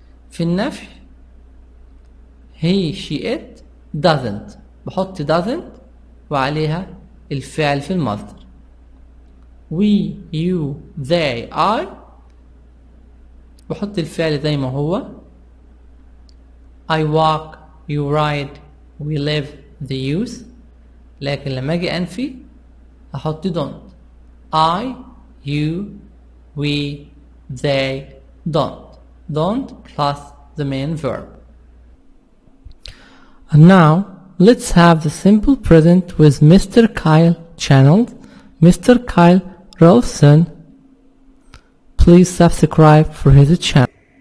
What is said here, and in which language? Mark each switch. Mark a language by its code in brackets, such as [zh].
[ar] في النفي [en] he she it doesn't [ar] بحط doesn't وعليها الفعل في المصدر. [en] we you they I [ar] بحط الفعل زي ما هو. [en] I walk you ride we live they use. [ar] لكن لما اجي انفي احط don't. [en] I you we they don't plus the main verb. And now let's have the simple present with Mr. Kyle channeled. Mr. Kyle Rolfson, please subscribe for his channel.